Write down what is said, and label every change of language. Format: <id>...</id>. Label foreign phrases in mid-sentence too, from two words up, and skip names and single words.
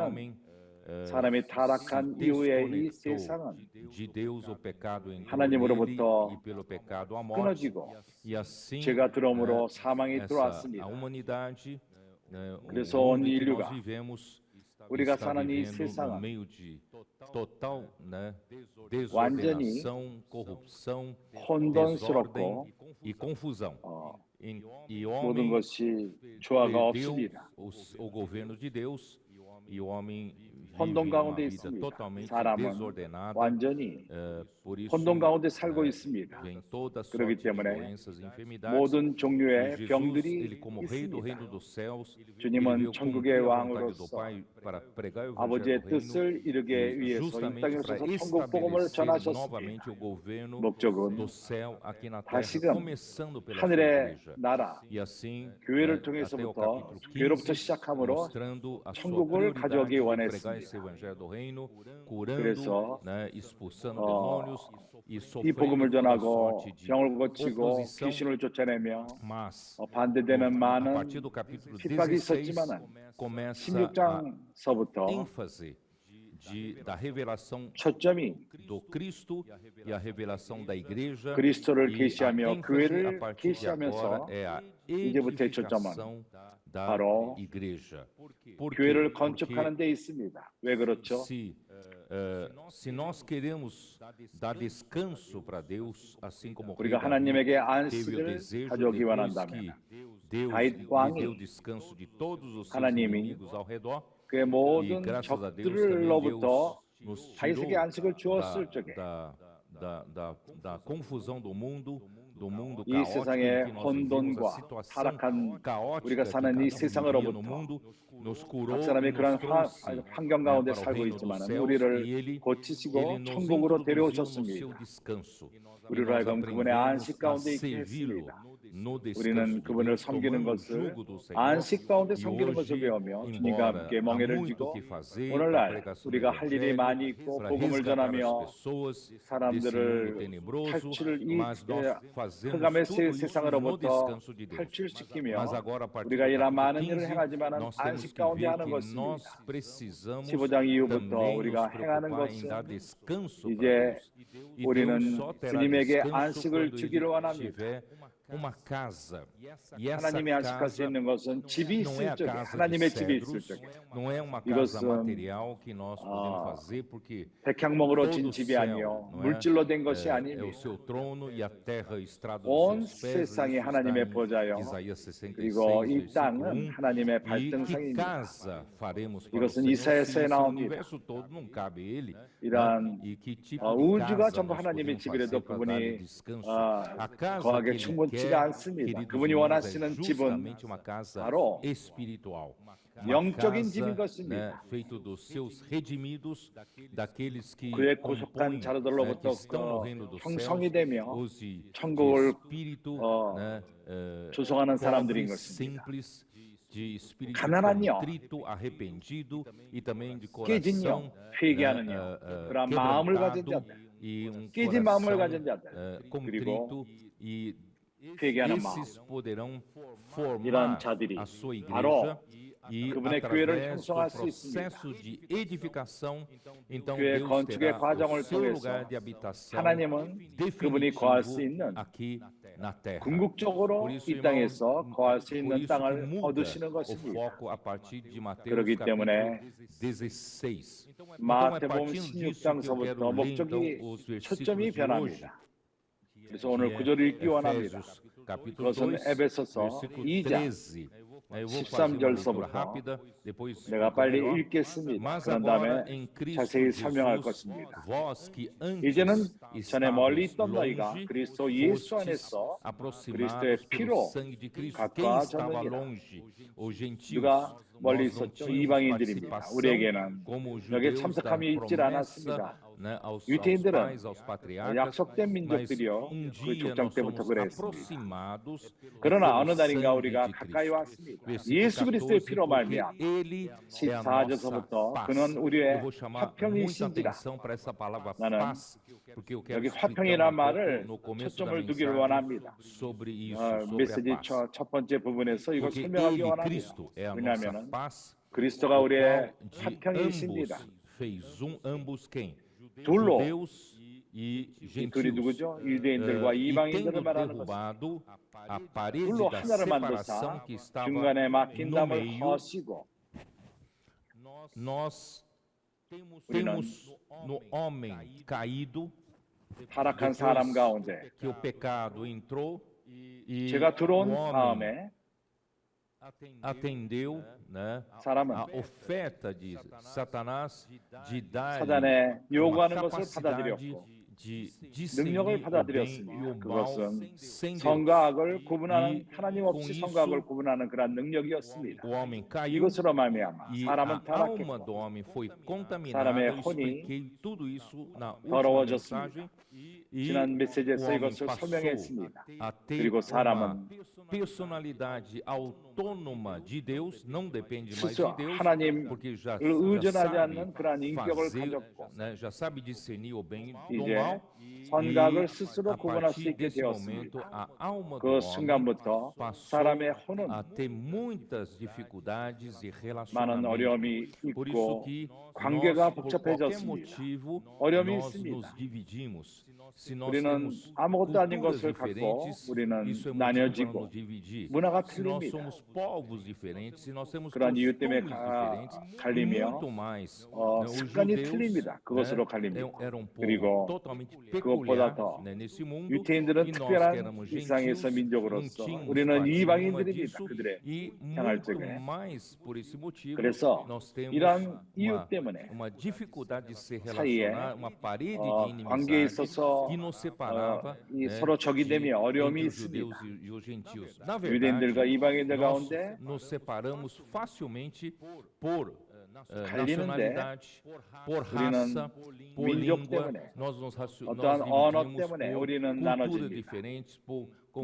<pt>homem,</pt> <ko>사람이 타락한</ko> <pt>se</pt> <ko>이후에 이</ko> <pt>desconectou</pt> <ko>세상은</ko> <pt>de Deus, o pecado entrou</pt> <ko>하나님으로부터</ko> <pt>nele, e pelo pecado a morte,</pt> <ko>끊어지고</ko> <pt>e assim</pt> <ko>죄가 들어옴으로 사망이</ko> <pt>a</pt> <ko>들어왔습니다.</ko> <pt>humanidade, né,</pt> <ko>그래서</ko> <pt>o</pt> <ko>온</ko> <pt>mundo em que nós</pt> <ko>인류가</ko> <pt>vivemos,</pt> <ko>우리가</ko> <pt>está</pt> <ko>사는 이</ko> <pt>vivendo no</pt> <ko>세상은</ko> <pt>meio de total, né,</pt> <ko>완전히</ko> <pt>desordenação, corrupção,</pt> <ko>혼돈스럽고</ko> <pt>desordem e confusão. E o</pt> <ko>모든</ko> <pt>homem</pt> <ko>것이 조화가</ko> <pt>perdeu</pt> <ko>없습니다.</ko> <pt>o governo de Deus, e o homem vive</pt> <ko>혼돈</ko> <pt>uma</pt> <ko>가운데</ko> <pt>vida</pt> <ko>있습니다.</ko> <pt>totalmente</pt> <ko>사람은</ko> <pt>desordenada.</pt> <ko>완전히</ko> <pt>Por isso,</pt> <ko>혼돈 가운데 살고 있습니다.</ko> <pt>vem toda</pt> <ko>그렇기</ko> <pt>sorte de</pt> <ko>때문에</ko> <pt>doenças e enfermidades.</pt> <ko>모든</ko> <pt>E</pt> <ko>종류의</ko> <pt>Jesus,</pt> <ko>병들이</ko> <pt>ele como rei do reino</pt> <ko>있습니다.</ko> <pt>dos céus, ele</pt> <ko>주님은</ko> <pt>veio</pt> <ko>천국의</ko> <pt>cumprir a vontade do</pt> <ko>왕으로서</ko> <pt>Pai para pregar o</pt> <ko>아버지의</ko> <pt>evangelho do reino,</pt> <ko>뜻을 이루기 위해서 이</ko> <pt>justamente</pt> <ko>땅에</ko> <pt>para</pt> <ko>오셔서 천국 복음을</ko> <pt>estabelecer</pt> <ko>전하셨습니다.</ko> <pt>novamente o governo</pt> <ko>목적은</ko> <pt>do céu aqui na terra,</pt> <ko>다시금</ko> <pt>começando pela sua</pt> <ko>하늘의</ko> <pt>igreja.</pt> <ko>나라</ko> <pt>E assim,</pt> <ko>교회를</ko> <pt>até o</pt> <ko>통해서부터</ko> <pt>capítulo</pt> <ko>교회로부터</ko> <pt>15,</pt> <ko>시작함으로</ko> <pt>mostrando a sua</pt> <ko>천국을</ko> <pt>prioridade</pt> <ko>가져오기</ko> <pt>de pregar</pt> <ko>원했습니다.</ko> <pt>esse evangelho do reino, curando,</pt> <ko>그래서</ko> <pt>né, expulsando</pt> <ko>어,</ko> <pt>demônios e</pt> <ko>이</ko> <pt>sofrendo</pt> <ko>복음을</ko> <pt>toda</pt> <ko>전하고</ko> <pt>sorte de</pt> <ko>병을 고치고</ko> <pt>oposição,</pt> <ko>귀신을 쫓아내며</ko> <pt>mas</pt> <ko>반대되는</ko> <pt>a partir</pt> <ko>많은</ko> <pt>do capítulo</pt> <ko>핍박이</ko> <pt>16</pt> <ko>있었지만은</ko> <pt>começa a</pt> <ko>16장서부터</ko> <pt>ênfase da revelação</pt> <ko>초점이</ko> <pt>do Cristo e a revelação da igreja,</pt> <ko>그리스도를</ko> <pt>e a</pt> <ko>계시하며</ko> <pt>ênfase a</pt> <ko>교회를</ko> <pt>partir de agora</pt> <ko>계시하면서</ko> <pt>é a</pt> <ko>이제부터의 초점은</ko> <pt>edificação da</pt> <ko>바로</ko> <pt>igreja. Por quê?</pt> <ko>교회를</ko> <pt>Porque</pt> <ko>건축하는 데 있습니다. 왜 그렇죠?</ko> <pt>se nós queremos dar descanso para Deus, assim como o rei</pt> <ko>우리가</ko> <pt>Davi</pt> <ko>하나님에게</ko> <pt>teve o</pt> <ko>안식을</ko> <pt>desejo</pt> <ko>가져오기</ko> <pt>depois</pt> <ko>원한다면</ko> <pt>que Deus</pt> <ko>다윗</ko> <pt>lhe</pt> <ko>왕이</ko> <pt>deu descanso de todos os seus</pt> <ko>하나님이</ko> <pt>inimigos ao redor,</pt> <ko>그의</ko> <pt>e</pt> <ko>모든</ko> <pt>graças a Deus também Deus</pt> <ko>적들로부터</ko> <pt>nos</pt> <ko>다윗에게</ko> <pt>tirou</pt> <ko>안식을 주었을 적에</ko> <pt>da confusão do mundo</pt> <ko>이</ko> <pt>caótico</pt> <ko>세상의</ko> <pt>em que nós vivemos, a</pt> <ko>혼돈과</ko> <pt>situação</pt> <ko>타락한</ko> <pt>caótica</pt> <ko>우리가</ko> <pt>que</pt> <ko>사는</ko> <pt>cada</pt> <ko>이</ko> <pt>um vivia no</pt> <ko>세상으로부터</ko> <pt>mundo, nos</pt> <ko>각</ko> <pt>curou e</pt> <ko>사람이</ko> <pt>nos</pt> <ko>그런</ko> <pt>trouxe</pt> <ko>환경 가운데</ko> <pt>para o</pt> <ko>살고</ko> <pt>reino dos</pt> <ko>있지만</ko> <pt>céus, e</pt> <ko>우리를</ko> <pt>ele</pt> <ko>고치시고</ko> <pt>nos</pt> <ko>천국으로</ko> <pt>introduziu no seu</pt> <ko>데려오셨습니다.</ko> <pt>descanso. E</pt> <ko>우리로</ko> <pt>nós</pt> <ko>하여금 그분의</ko> <pt>aprendemos</pt> <ko>안식</ko> <pt>a</pt> <ko>가운데 있게</ko> <pt>servi-lo</pt> <ko>했습니다.</ko> <pt>no descanso</pt> <ko>우리는</ko> <pt>de</pt> <ko>그분을</ko> <pt>Deus,</pt> <ko>섬기는</ko> <pt>tomando o</pt> <ko>것을</ko> <pt>jugo do Senhor.</pt> <ko>안식 가운데</ko> <pt>E</pt> <ko>섬기는 것을</ko> <pt>hoje,</pt> <ko>배우며 주님과</ko> <pt>embora</pt> <ko>함께</ko> <pt>há</pt> <ko>멍에를</ko> <pt>muito</pt> <ko>쥐고</ko> <pt>que fazer para a</pt> <ko>오늘날</ko> <pt>pregação do</pt> <ko>우리가 할 일이 많이</ko> <pt>Evangelho,</pt> <ko>있고</ko> <pt>para</pt> <ko>복음을</ko> <pt>resgatar as</pt> <ko>전하며</ko> <pt>pessoas desse mundo</pt> <ko>사람들을</ko> <pt>tenebroso,</pt> <ko>탈출 이</ko> <pt>mas nós fazemos</pt> <ko>흑암의</ko> <pt>tudo isso no</pt> <ko>세상으로부터</ko> <pt>descanso de Deus.</pt> <ko>탈출시키며</ko> <pt>Mas agora, a partir</pt> <ko>우리가</ko> <pt>do</pt> <ko>이러한</ko> <pt>capítulo</pt> <ko>많은 일을</ko> <pt>15,</pt> <ko>행하지만</ko> <pt>nós temos</pt> <ko>안식</ko> <pt>que</pt> <ko>가운데</ko> <pt>ver</pt> <ko>하는</ko> <pt>que nós</pt> <ko>것입니다.</ko> <pt>precisamos</pt> <ko>15장 이후부터</ko> <pt>também nos</pt> <ko>우리가 행하는</ko> <pt>preocupar em dar</pt> <ko>것은</ko> <pt>descanso para</pt> <ko>이제</ko> <pt>Deus. E</pt> <ko>우리는</ko> <pt>Deus só terá</pt> <ko>주님에게</ko> <pt>descanso</pt> <ko>안식을</ko> <pt>quando</pt> <ko>주기를</ko> <pt>Ele</pt> <ko>원합니다.</ko> <pt>tiver uma casa. E essa</pt> <ko>하나님이 안식할 수</ko> <pt>casa</pt> <ko>있는 것은 집이</ko> <pt>não é</pt> <ko>있을</ko> <pt>a</pt> <ko>적에</ko> <pt>casa de</pt> <ko>하나님의 집이 있을</ko> <pt>cedros,</pt> <ko>적에</ko> <pt>não é uma casa</pt> <ko>이것은</ko> <pt>material que nós podemos fazer, porque</pt> <ko>백향목으로</ko> <pt>todo</pt> <ko>진</ko> <pt>o</pt> <ko>집이</ko> <pt>céu,</pt> <ko>아니요</ko> <pt>não é?</pt> <ko>물질로 된 것이</ko> <pt>É o</pt> <ko>아니며</ko> <pt>seu trono e a terra estrada</pt> <ko>온</ko> <pt>dos seus pés.</pt> <ko>세상이</ko> <pt>Isso está</pt> <ko>하나님의</ko> <pt>em</pt> <ko>보좌요.</ko> <pt>Isaías</pt> <ko>그리고</ko> <pt>66,</pt> <ko>이</ko> <pt>versículo</pt> <ko>땅은</ko> <pt>1.</pt> <ko>하나님의</ko> <pt>E que</pt> <ko>발등상입니다.</ko> <pt>casa faremos para o</pt> <ko>이것은</ko> <pt>Senhor,</pt> <ko>이사야서에</ko> <pt>se esse</pt> <ko>나옵니다.</ko> <pt>universo todo não cabe a Ele?</pt> <ko>이러한</ko> <pt>E que tipo</pt> <ko>우주가</ko> <pt>de casa</pt> <ko>전부</ko> <pt>nós</pt> <ko>하나님의</ko> <pt>podemos</pt> <ko>집이라도</ko> <pt>fazer para dar-lhe</pt> <ko>그분이</ko> <pt>descanso? A casa que</pt> <ko>거하게</ko> <pt>Ele</pt> <ko>충분치가</ko> <pt>quer,</pt> <ko>않습니다.</ko> <pt>queridos</pt> <ko>그분이</ko> <pt>irmãos, é</pt> <ko>원하시는 집은</ko> <pt>justamente uma casa</pt> <ko>바로</ko> <pt>espiritual. Uma</pt> <ko>영적인</ko> <pt>casa,</pt> <ko>집인</ko> <pt>né,</pt> <ko>것입니다.</ko> <pt>feito dos seus redimidos, daqueles que</pt> <ko>그의 고속한</ko> <pt>compõem, né, que</pt> <ko>자녀들로부터</ko> <pt>estão no reino dos céus,</pt> <ko>형성이 되며</ko> <pt>os de</pt> <ko>천국을</ko> <pt>espírito, né,</pt> <ko>조성하는 사람들인</ko> <pt>pobres,</pt> <ko>것입니다.</ko> <pt>simples, de espírito</pt> <ko>가난한 영,</ko> <pt>contrito, arrependido e também de</pt> <ko>깨진</ko> <pt>coração</pt> <ko>영, 회개하는 영, 그러한 마음을 가진</ko> <pt>quebrantado</pt> <ko>자들,</ko> <pt>e</pt> <ko>깨진 마음을</ko> <pt>coração</pt> <ko>가진 자들, 그리고</ko> <pt>contrito, e</pt> <ko>회개하는</ko> <pt>esses poderão formar</pt> <ko>이런 자들이</ko> <pt>a sua igreja</pt> <ko>바로</ko> <pt>e</pt> <ko>그분의 교회를</ko> <pt>através do</pt> <ko>형성할 수 있습니다.</ko> <pt>processo de edificação, então</pt> <ko>교회</ko> <pt>Deus</pt> <ko>건축의</ko> <pt>terá</pt> <ko>과정을</ko> <pt>o seu</pt> <ko>통해서</ko> <pt>lugar de habitação</pt> <ko>하나님은 그분이 거할 수</ko> <pt>definitivo</pt> <ko>있는</ko> <pt>aqui na terra.</pt> <ko>궁극적으로</ko> <pt>Por isso,</pt> <ko>이 땅에서</ko> <pt>irmão,</pt> <ko>거할 수</ko> <pt>por</pt> <ko>있는</ko> <pt>isso que</pt> <ko>땅을</ko> <pt>muda</pt> <ko>얻으시는</ko> <pt>o</pt> <ko>것입니다.</ko> <pt>foco a partir de Mateus</pt> <ko>그렇기</ko> <pt>capítulo</pt> <ko>때문에</ko> <pt>16. Então, é</pt> <ko>마태복음</ko> <pt>partindo disso que eu quero</pt> <ko>16장서부터</ko> <pt>ler, então,</pt> <ko>목적이</ko> <pt>os</pt> <ko>초점이</ko> <pt>versículos de hoje.</pt> <ko>변합니다. 그래서 오늘</ko> <pt>que é</pt> <ko>구절을 읽기 원합니다.</ko> <pt>Efésios capítulo</pt> <ko>그것은</ko> <pt>2,</pt> <ko>에베소서</ko> <pt>versículo</pt> <ko>2장</ko> <pt>13. Eu vou fazer uma leitura</pt> <ko>13절서부터</ko> <pt>rápida, depois</pt> <ko>내가</ko> <pt>fica</pt> <ko>빨리</ko> <pt>melhor.</pt> <ko>읽겠습니다.</ko> <pt>Mas</pt> <ko>그런</ko> <pt>agora</pt> <ko>다음에</ko> <pt>em Cristo</pt> <ko>자세히 설명할</ko> <pt>Jesus,</pt> <ko>것입니다.</ko> <pt>vós que</pt> <ko>이제는</ko> <pt>antes</pt> <ko>전에 멀리</ko> <pt>estáveis</pt> <ko>있던 너희가</ko> <pt>longe,</pt> <ko>그리스도 예수</ko> <pt>fostes</pt> <ko>안에서</ko> <pt>aproximados</pt> <ko>그리스도의</ko> <pt>pelo</pt> <ko>피로</ko> <pt>sangue de Cristo. Quem estava</pt> <ko>가까워졌느니라.</ko> <pt>longe? Os gentios.</pt> <ko>누가 멀리</ko> <pt>Nós não</pt> <ko>있었죠?</ko> <pt>tínhamos</pt> <ko>이방인들입니다.</ko> <pt>participação</pt> <ko>우리에게는</ko> <pt>como os</pt> <ko>여기에</ko> <pt>judeus da</pt> <ko>참석함이 있질</ko> <pt>promessa,</pt> <ko>않았습니다.</ko> <pt>né, aos</pt> <ko>유대인들은</ko> <pt>pais, aos patriarcas,</pt> <ko>약속된</ko> <pt>mas</pt> <ko>민족들이요</ko> <pt>dia</pt> <ko>그 족장</ko> <pt>nós</pt> <ko>때부터</ko> <pt>somos</pt> <ko>그랬습니다.</ko> <pt>aproximados</pt> <ko>그러나</ko> <pt>pelo</pt> <ko>어느 날인가</ko> <pt>sangue</pt> <ko>우리가</ko> <pt>de</pt> <ko>가까이</ko> <pt>Cristo.</pt> <ko>왔습니다.</ko> <pt>Versículo</pt> <ko>예수 그리스도의</ko> <pt>14,</pt> <ko>피로</ko> <pt>porque</pt> <ko>말미암아</ko> <pt>Ele é a</pt> <ko>14절서부터</ko> <pt>nossa</pt> <ko>그는</ko> <pt>paz. Eu</pt> <ko>우리의</ko> <pt>vou chamar muita</pt> <ko>화평이신지라.</ko> <pt>atenção para essa palavra</pt> <ko>나는</ko> <pt>paz, porque eu quero</pt> <ko>여기</ko> <pt>explicar</pt> <ko>화평이란</ko> <pt>um</pt> <ko>말을</ko> <pt>pouco no começo da</pt> <ko>초점을 두기를</ko> <pt>mensagem</pt> <ko>원합니다.</ko> <pt>sobre isso, sobre a</pt> <ko>메시지</ko> <pt>paz.</pt> <ko>첫 번째 부분에서 이걸</ko> <pt>Porque</pt> <ko>설명하기</ko> <pt>Ele,</pt> <ko>원합니다.</ko> <pt>Cristo, é a nossa</pt> <ko>왜냐하면</ko> <pt>paz,</pt> <ko>그리스도가</ko> <pt>o</pt> <ko>우리의</ko> <pt>qual de</pt> <ko>화평이십니다.</ko> <pt>ambos fez ambos quem?</pt> <ko>둘로</ko> <pt>Judeus e</pt> <ko>이 둘이</ko> <pt>gentios.</pt> <ko>누구죠? 유대인들과</ko> <pt>E</pt> <ko>이방인들을</ko> <pt>tendo</pt> <ko>말하는 것입니다.</ko> <pt>derrubado a parede</pt> <ko>둘로</ko> <pt>da</pt> <ko>하나를</ko> <pt>separação</pt> <ko>만드사</ko> <pt>que estava</pt> <ko>중간에 막힌</ko> <pt>no</pt> <ko>담을</ko> <pt>meio,</pt> <ko>허시고</ko> <pt>nós</pt> <ko>우리는</ko> <pt>temos no homem caído</pt> <ko>타락한 사람 가운데</ko> <pt>que o pecado entrou e</pt> <ko>제가 들어온</ko> <pt>o homem</pt> <ko>다음에</ko> <pt>atendeu, né,</pt> <ko>사람은</ko> <pt>a oferta de Satanás de dar</pt> <ko>사단의</ko> <pt>uma</pt> <ko>요구하는 것을</ko> <pt>capacidade</pt> <ko>받아들였고 능력을 받아들였으며 그것은 선과 악을 구분하는 하나님 없이 선과 악을 구분하는 그러한 능력이었습니다.</ko> <pt>o homem caiu</pt> <ko>이것으로 말미암아</ko> <pt>e</pt> <ko>사람은</ko> <pt>a alma</pt> <ko>타락했고</ko> <pt>do homem foi contaminada.</pt> <ko>사람의</ko> <pt>Eu</pt> <ko>혼이</ko> <pt>expliquei tudo isso na última</pt> <ko>더러워졌습니다.</ko> <pt>mensagem.</pt> <ko>지난</ko> <pt>E o</pt> <ko>메시지에서</ko> <pt>homem</pt> <ko>이것을</ko> <pt>passou</pt> <ko>설명했습니다.</ko> <pt>a ter</pt> <ko>그리고</ko> <pt>uma</pt> <ko>사람은</ko> <pt>personalidade autônoma de Deus, não depende mais</pt> <ko>스스로</ko> <pt>de Deus,</pt> <ko>하나님을</ko> <pt>porque já</pt> <ko>의존하지</ko> <pt>sabe</pt> <ko>않는 그러한 인격을</ko> <pt>fazer,</pt> <ko>가졌고</ko> <pt>né, já sabe discernir o bem do</pt> <ko>이제</ko> <pt>mal.</pt> <ko>선과 악을</ko> <pt>E</pt> <ko>스스로</ko> <pt>a</pt> <ko>구분할 수</ko> <pt>partir</pt> <ko>있게</ko> <pt>desse momento,</pt> <ko>되었습니다.</ko> <pt>a alma do</pt> <ko>그</ko> <pt>homem</pt> <ko>순간부터</ko> <pt>passou</pt> <ko>사람의 혼은</ko> <pt>a ter muitas dificuldades de</pt> <ko>많은</ko> <pt>relacionamento.</pt> <ko>어려움이</ko> <pt>Por isso</pt> <ko>있고</ko> <pt>que</pt> <ko>관계가</ko> <pt>nós, por qualquer</pt> <ko>복잡해졌습니다.</ko> <pt>motivo,</pt> <ko>어려움이</ko> <pt>nós</pt> <ko>있습니다.</ko> <pt>nos dividimos. Se nós</pt> <ko>우리는</ko> <pt>temos</pt> <ko>아무것도 아닌</ko> <pt>culturas</pt> <ko>것을 갖고</ko> <pt>diferentes,</pt> <ko>우리는</ko> <pt>isso é motivo para</pt> <ko>나뉘어지고</ko> <pt>nos dividir.</pt> <ko>문화가</ko> <pt>Se nós</pt> <ko>틀립니다.</ko> <pt>somos povos diferentes, se nós temos</pt> <ko>그러한 이유 때문에</ko> <pt>costumes diferentes, e</pt> <ko>갈리며</ko> <pt>muito mais. Os</pt> <ko>습관이</ko> <pt>judeus,</pt> <ko>틀립니다. 그것으로</ko> <pt>né,</pt> <ko>갈립니다.</ko> <pt>eram um povo</pt> <ko>그리고</ko> <pt>totalmente</pt> <ko>그것보다</ko> <pt>peculiar,</pt> <ko>더</ko> <pt>né, nesse mundo,</pt> <ko>유태인들은</ko> <pt>e nós que</pt> <ko>특별한</ko> <pt>éramos</pt> <ko>이상에서</ko> <pt>gentios,</pt> <ko>민족으로서</ko> <pt>não tínhamos</pt> <ko>우리는</ko> <pt>parte nenhuma</pt> <ko>이방인들입니다.</ko> <pt>disso,</pt> <ko>그들의</ko> <pt>e</pt> <ko>향할</ko> <pt>muito</pt> <ko>적에.</ko> <pt>mais por esse motivo,</pt> <ko>그래서</ko> <pt>nós temos</pt> <ko>이러한 이유</ko> <pt>uma,</pt> <ko>때문에</ko> <pt>uma dificuldade de se</pt> <ko>사이에</ko> <pt>relacionar, uma parede de</pt> <ko>관계에</ko> <pt>inimizade</pt> <ko>있어서</ko> <pt>que nos separava,</pt> <ko>이</ko> <pt>né,</pt> <ko>서로 적이 되며 어려움이</ko> <pt>entre os judeus</pt> <ko>있습니다.</ko> <pt>e os gentios. Na</pt> <ko>유대인들과</ko> <pt>verdade,</pt> <ko>이방인들</ko> <pt>nós</pt> <ko>가운데</ko> <pt>nos separamos facilmente por</pt> <ko>갈리는데</ko> <pt>nacionalidade, por</pt> <ko>우리는</ko> <pt>raça, por</pt> <ko>민족</ko> <pt>língua.</pt> <ko>때문에</ko> <pt>Nós</pt> <ko>어떠한 언어</ko> <pt>dividimos</pt> <ko>때문에</ko> <pt>por</pt> <ko>우리는</ko> <pt>cultura</pt> <ko>나눠집니다.</ko> <pt>diferentes, com</pt>